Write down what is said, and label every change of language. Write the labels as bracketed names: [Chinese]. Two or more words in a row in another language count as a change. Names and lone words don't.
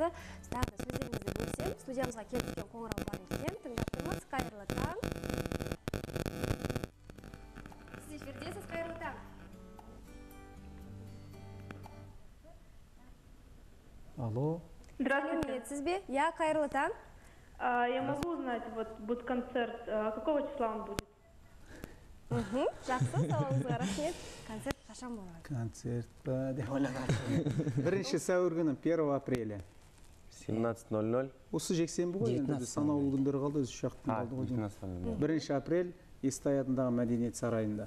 [Kazakh] Тағы да сөздеріңізді бөлсем, студиямызға келіп кеткен қоңырау бар екен. Тыңдап тұрмыз. Қайырлы таң. Сіз эфирдесіз, қайырлы таң. Алло. Здравствуйте. Сіз бе? Я, қайырлы таң. [Russian] Я могу узнать, вот будет концерт, какого числа он будет? [Kazakh] Жақсы, сауалыңызға рахмет. Концерт қашан болады? Концерт па деп ойлағам. 1 сәуір күні 1 апреля. 17:00. Осы жексенбі ғой, енді санаулы күндер қалды, 3 уақыттың қалды ғой. 1 апрель Естай атындағы Мәдениет сарайында.